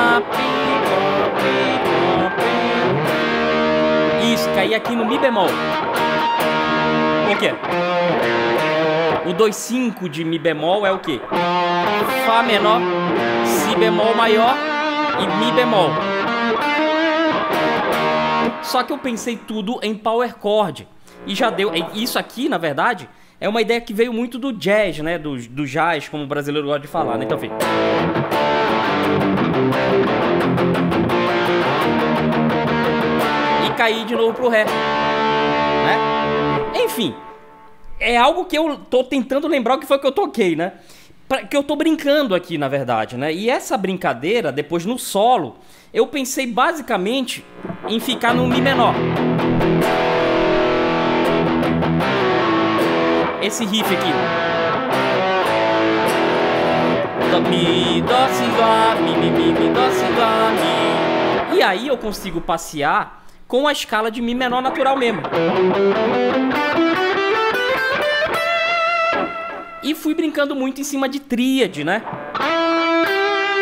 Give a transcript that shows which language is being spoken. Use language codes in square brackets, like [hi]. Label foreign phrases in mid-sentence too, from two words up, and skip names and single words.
[pt] Isso, caí aqui no Mi bemol. Por quê? O 2-5 de Mi bemol é o quê? Fá menor, Si bemol maior e Mi bemol. Só que eu pensei tudo em [en] power chord. [pt] E já deu... Isso aqui, na verdade, é uma ideia que veio muito do jazz, né? Do jazz, como o brasileiro gosta de falar, né? Então, enfim... cair de novo pro Ré, né? Enfim, é algo que eu tô tentando lembrar o que foi que eu toquei, né? Que eu tô brincando aqui, na verdade, né? E essa brincadeira, depois no solo, eu pensei basicamente em ficar no Mi menor. Esse riff aqui. Dó, Mi, Dó, Si, Lá, Mi, Mi, Mi, Mi, Dó, Si, Lá, Mi. E aí eu consigo passear com a escala de Mi menor natural mesmo. E fui brincando muito em cima de tríade, né?